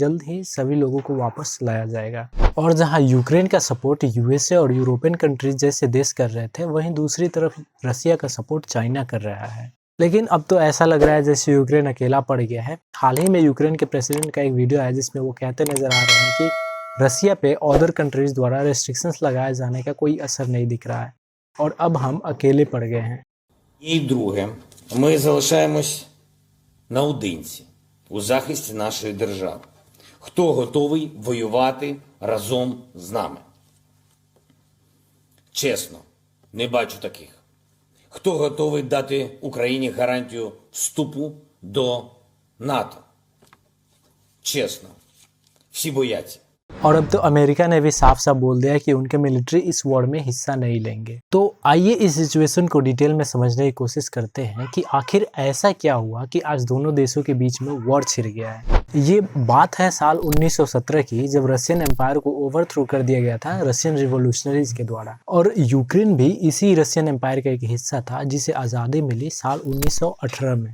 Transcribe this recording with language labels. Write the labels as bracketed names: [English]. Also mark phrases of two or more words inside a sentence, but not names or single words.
[Hindi] जल्द ही सभी लोगों को वापस लाया जाएगा। और जहां यूक्रेन का सपोर्ट यूएसए और [English] European countries [Hindi] जैसे देश कर रहे थे, वहीं दूसरी तरफ रसिया का सपोर्ट चाइना कर रहा है। लेकिन अब तो ऐसा लग रहा है जैसे यूक्रेन अकेला पड़ गया है। हाल ही में यूक्रेन के प्रेसिडेंट का एक वीडियो है जिसमें वो कहते नजर आ रहे हैं कि रसिया पे [English] other countries [Hindi] द्वारा रेस्ट्रिक्शंस लगाए जाने का कोई असर नहीं दिख रहा है और अब हम अकेले पड़ गए हैं। [Ukrainian] І друге, ми залишаємось наодинці у захисті нашої держави. Хто готовий воювати разом з нами? Чесно, не бачу таких. Хто готовий дати Україні гарантію вступу до НАТО? Чесно, всі бояться. [Hindi] और अब तो अमेरिका ने भी साफ साफ बोल दिया कि उनके मिलिट्री इस वॉर में हिस्सा नहीं लेंगे। तो आइए इस सिचुएशन को डिटेल में समझने की कोशिश करते हैं कि आखिर ऐसा क्या हुआ कि आज दोनों देशों के बीच में वॉर छिड़ गया है। ये बात है साल 1917 की, जब रशियन एम्पायर को ओवरथ्रो कर दिया गया था [English] Russian revolutionaries [Hindi] के द्वारा, और यूक्रेन भी इसी रशियन एम्पायर का एक हिस्सा था जिसे आज़ादी मिली साल 1918 में।